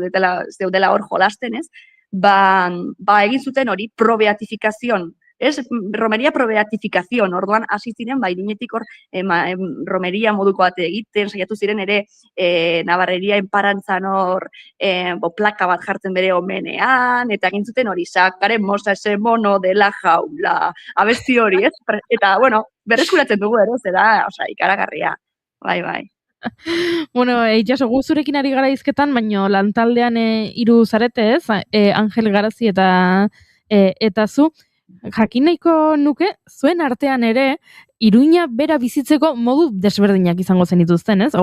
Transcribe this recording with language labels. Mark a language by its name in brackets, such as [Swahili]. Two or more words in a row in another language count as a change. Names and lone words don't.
[Basque] Zeudela hor jolasten, ez? Egin zuten hori pro-beatificación, ez? Romeria pro-beatificación, orduan hasi ziren, Iruñetik hor romeria moduko bate egiten, saiatu ziren ere Navarreria enparantzan hor plaka bat jartzen bere omenean, eta egin zuten hori, [Spanish] sacaremos a ese mono de la jaula, [Basque] abesti hori, ez? Eta, berreskuratzen dugu ere, zera, ikaragarria, bai. Itxaso, guzurekin ari gara izketan, baina lantaldean hiru zarete ez, Angel Garazi eta zu, jakin nahiko nuke, zuen artean ere, Iruña bera bizitzeko modu desberdinak izango zen dituzten, ez?